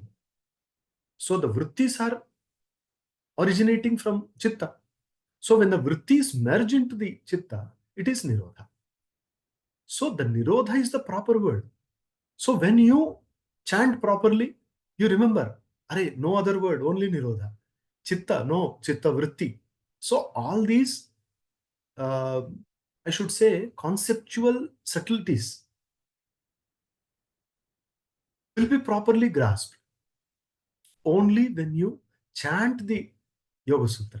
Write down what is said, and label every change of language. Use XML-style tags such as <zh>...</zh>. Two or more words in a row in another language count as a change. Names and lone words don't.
<en>So the vrittis are originating from chitta. So when the vrittis merge into the chitta, it is nirodha. So the nirodha is the proper word. So when you chant properly, you remember, Are, no other word, only nirodha.</en> <sa>Chitta, no, chitta vritti.</sa> <en>So all these, I should say, conceptual subtleties will be properly grasped only when you chant the Yoga Sutra.</en>